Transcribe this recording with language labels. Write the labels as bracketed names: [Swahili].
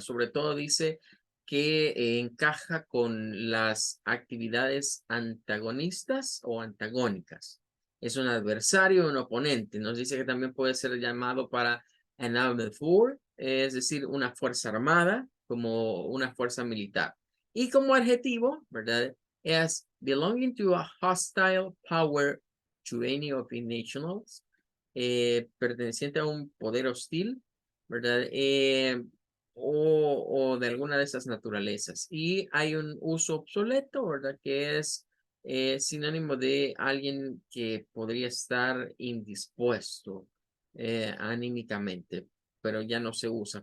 [Spanish] Sobre todo dice que encaja con las actividades antagonistas o antagónicas. Es un adversario, un oponente. Nos dice que también puede ser llamado para [English] an armed force, [Spanish] es decir, una fuerza armada, como una fuerza militar. Y como adjetivo, ¿verdad? Es [English] belonging to a hostile power to any of its nationals, [Spanish] perteneciente a un poder hostil, ¿verdad? O de alguna de esas naturalezas. Y hay un uso obsoleto, ¿verdad? Que es sinónimo de alguien que podría estar indispuesto anímicamente, pero ya no se usa.